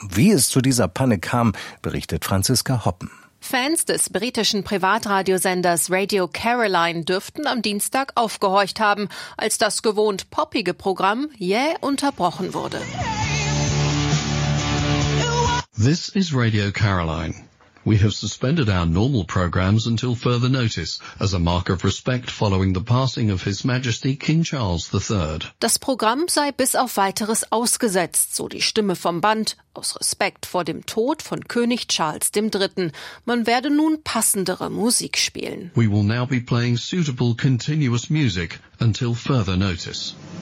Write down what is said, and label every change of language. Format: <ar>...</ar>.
<de>Wie es zu dieser Panne kam, berichtet Franziska Hoppen. Fans des britischen Privatradiosenders Radio Caroline dürften am Dienstag aufgehorcht haben, als das gewohnt poppige Programm jäh unterbrochen wurde.</de> <en>This is Radio Caroline. We have suspended our normal programs until further notice, as a mark of respect following the passing of His Majesty King Charles III.</en> <de>Das Programm sei bis auf Weiteres ausgesetzt, so die Stimme vom Band, aus Respekt vor dem Tod von König Charles III. Man werde nun passendere Musik spielen.</de> <en>We will now be playing suitable continuous music until further notice.</en>